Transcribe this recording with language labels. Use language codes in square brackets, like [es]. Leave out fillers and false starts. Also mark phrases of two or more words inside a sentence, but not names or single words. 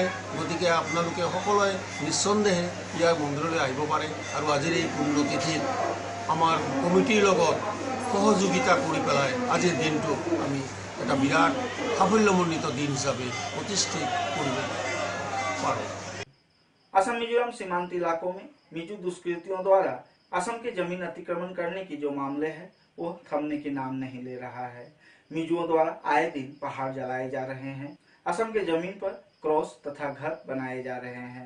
[as] গতিকে আপোনালোকে সকলোৱে নিঃসন্দেহে ইয়াৰ মন্দিৰলৈ আহিব পাৰে আৰু আজিৰ এই পুণ্যতিথিত আমাৰ কমিটিৰ লগত সহযোগিতা কৰি পেলাই আজিৰ দিনটো আমি এটা বিৰাট সাফল্যমণ্ডিত দিন হিসাবে प्रतिष्ठित কৰিব পাৰোঁ। [hi] असम मिजोरम सीमांत इलाकों में मिजो दुष्कृतियों द्वारा असम की जमीन अतिक्रमण करने की जो मामले है वो थमने की नाम नहीं ले रहा है। मिजुओं द्वारा आए दिन पहाड़ जलाए जा रहे हैं, असम के जमीन पर क्रॉस तथा घर बनाए जा रहे हैं।